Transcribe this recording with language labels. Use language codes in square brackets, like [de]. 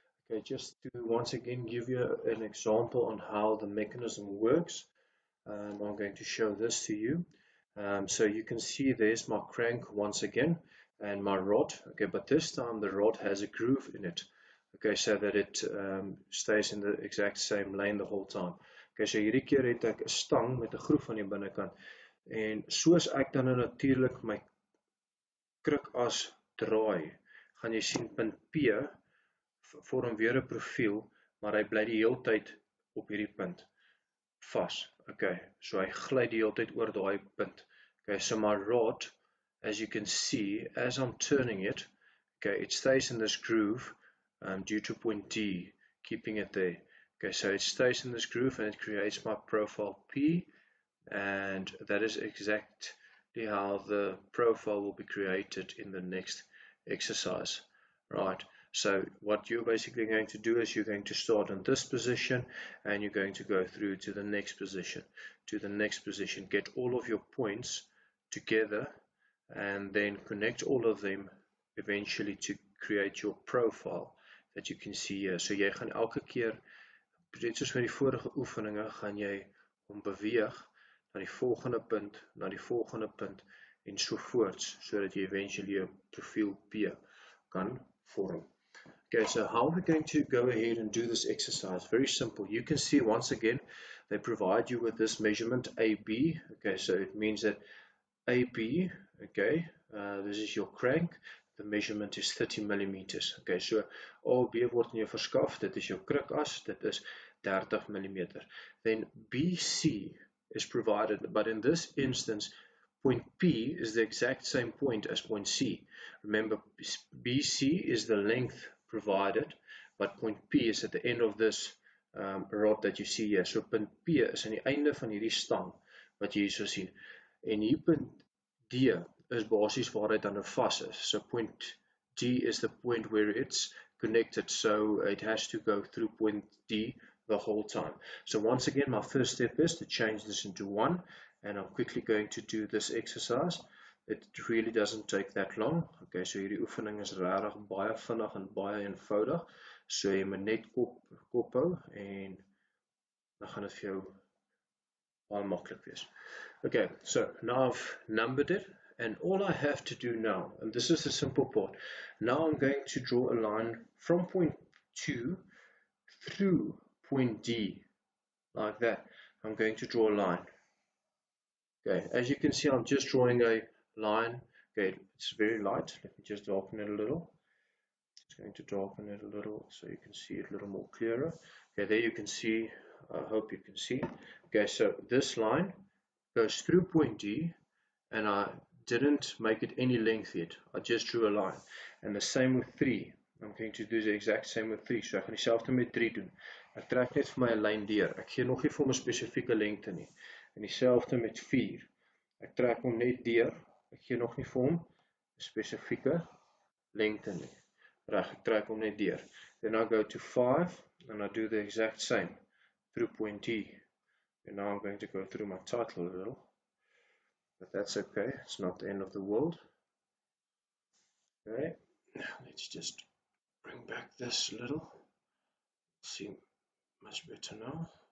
[en] Okay, just to once again give you an example on how the mechanism works, I'm going to show this to you. So you can see there's my crank once again and my rod. Okay, but this time the rod has a groove in it. Okay, so that it stays in the exact same lane the whole time. [af] Okay, so hierdie keer het ek 'n stang met 'n groef aan die binnekant. En soos ek dan natuurlik my krukas draai, gaan jy sien punt P vorm weer 'n profiel, maar hy bly die hele tyd op hierdie punt vas. Okay, so hy gly die hele tyd oor daai punt. [en] Okay, so my rod, as you can see, as I'm turning it, okay, it stays in this groove due to point D, keeping it there. Okay, so it stays in this groove and it creates my profile P, and that is exactly how the profile will be created in the next exercise. Right, so what you're basically going to do is you're going to start in this position and you're going to go through to the next position, get all of your points together and then connect all of them eventually to create your profile that you can see here. [af] So jy gaan elke keer, net soos met die vorige oefeninge, gaan jy hom beweeg na die volgende punt en so voorts, sodat jy eventually 'n profiel P kan vorm. [en] Okay, so how we're going to go ahead and do this exercise, very simple. You can see once again, they provide you with this measurement AB. Okay, so it means that AB, okay, this is your crank. The measurement is 30 millimeters. Okay, [af] so AB word in jou verskaf, dit is jou krukas, dit is 30 millimeter. [en] Then BC is provided, but in this instance, point P is the exact same point as point C. Remember, BC is the length provided, but point P is at the end of this rod that you see here. [af] So punt P is aan die einde van hierdie stang, wat jy hier so sien. En hier punt D is basies waar hy dan vas is. [en] So point D is the point where it's connected, so it has to go through point D the whole time. So once again, my first step is to change this into 1, and I'm quickly going to do this exercise. It really doesn't take that long. [af] Okay, so hierdie oefening is regtig baie vinnig en baie eenvoudig. So jy moet net kop hou en dan gaan dit vir jou baie maklik wees. [en] Okay, so now I've numbered it, and all I have to do now, and this is the simple part, now I'm going to draw a line from point 2 through point D, like that. I'm going to draw a line. Okay, as you can see, I'm just drawing a line. Okay, it's very light. Let me just darken it a little. Just going to darken it a little so you can see it a little more clearer. Okay, there you can see, I hope you can see. Okay, so this line goes through point D, and I didn't make it any length yet. I just drew a line. And the same with 3. I'm going to do the exact same with 3. [af] So ek gaan dieselfde met 3 doen. Ek trek net vir my 'n lyn deur. Ek gee nog nie vir hom 'n spesifieke lengte nie. En dieselfde met 4. Ek trek hom net deur. Ek gee nog nie vir hom 'n spesifieke lengte nie. Reg, ek trek hom net deur. [en] Then I go to 5 and I do the exact same through point D. And now I'm going to go through my title a little. But that's okay. It's not the end of the world. Okay. Let's just bring back this a little. See much better now.